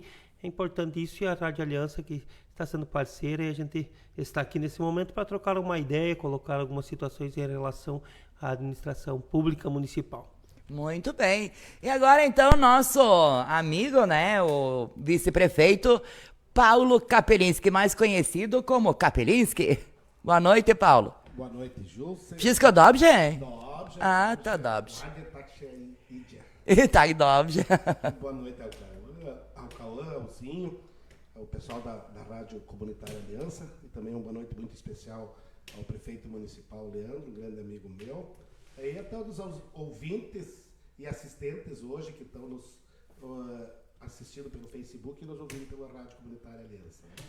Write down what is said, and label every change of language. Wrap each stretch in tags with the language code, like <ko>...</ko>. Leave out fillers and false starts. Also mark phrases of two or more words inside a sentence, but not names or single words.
<pt>É importante isso, e a Rádio Aliança, que está sendo parceira, e a gente está aqui nesse momento para trocar uma ideia, colocar algumas situações em relação à administração pública municipal. Muito bem. E agora, então, nosso amigo, né, o vice-prefeito Paulo Kapelinski, mais conhecido como Kapelinski. Boa noite, Paulo. Boa noite, Jusce.</pt> <pl>Wszystko dobrze? Dobrze. To dobrze. Tak się idzie. Tak dobrze.</pl> <pt>Boa noite ao Cauã, ao Zinho, ao pessoal da Rádio Comunitária Aliança, e também uma boa noite muito especial ao prefeito municipal Leandro, um grande amigo meu, e a todos os ouvintes e assistentes hoje que estão nos assistindo pelo Facebook e nos ouvindo pela Rádio Comunitária Aliança.</pt>